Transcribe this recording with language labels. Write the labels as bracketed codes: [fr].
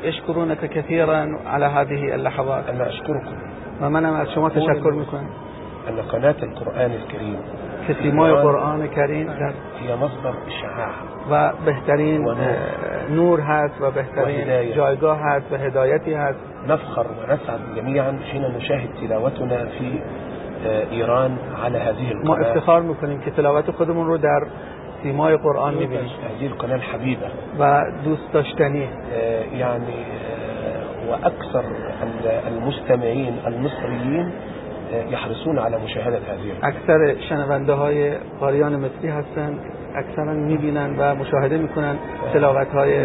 [ar] اشکرونک کثیرا علی هذه اللحظات. الله اشکرکم. [fa] و منم از شما تشکر میکنم. [ar] قنات القرآن الكريم، [fa] سیمای قرآن کریم در [ar] مصدر اشعاع [fa] و بهترین نور هست و بهترین جایگاه هست و هدایتی هست. [ar] نفخر و نسعد جميعا حين نشاهد تلاوتنا في ایران على هذه القناة. [fa] ما افتخار میکنیم که تلاوت خودمون رو در سیمای قرآن میبینیم. [ar] هذه القناة الحبيبة [fa] و دوست داشتنی، [ar] یعنی و اکثر المستمعین المصريين يحرصون على مشاهدة هذه. [fa] اكثر شنونده های قاریان مصری هستند، اکثرا میبینن و مشاهده میکنن تلاوت های.